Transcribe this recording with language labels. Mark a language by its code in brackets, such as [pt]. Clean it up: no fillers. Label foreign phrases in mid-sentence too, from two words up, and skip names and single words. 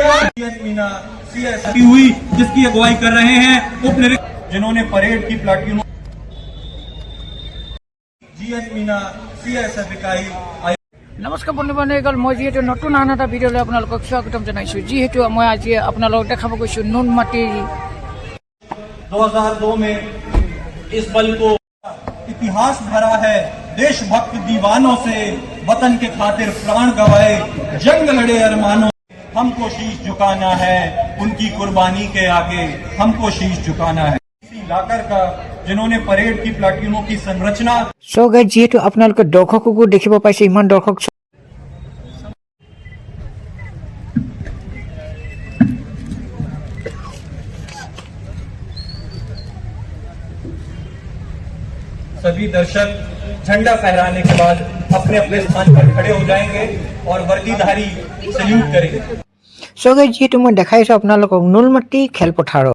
[hi] हुई जिसकी अगुवाई कर रहे हैं उप निरीक्षक जिन्होंने परेड की प्लाटूनों [as] নমস্কাৰ বন্ধুবান্ধৱীসকল মই যিহেতু নতুন আন এটা ভিডিঅ'লৈ আপোনালোকক স্বাগতম জনাইছোঁ। যিহেতু মই আজি আপোনালোকক দেখাব গৈছোঁ নুনমাটিৰ [hi] 2002 में इस बल को इतिहास भरा है देशभक्त दीवानों से वतन के खातिर प्राण गवाए जंग लड़े अरमानों हमको शीश झुकाना है उनकी कुर्बानी के आगे हमको शीश झुकाना है। लाकर का जिन्होंने परेड की प्लाटूनों की संरचना [en] so guys [as] যিহেতু আপোনালোকে দৰ্শককো দেখিব পাইছে ইমান দৰ্শক [hi] सभी दर्शक झंडा फहराने के बाद अपने अपने स्थान पर खड़े हो जाएंगे और वर्दीधारी सल्यूट करेंगे। [en] so guys [as] যিহেতু মই দেখাইছো আপোনালোকক নুনমাটি খেলপথাৰত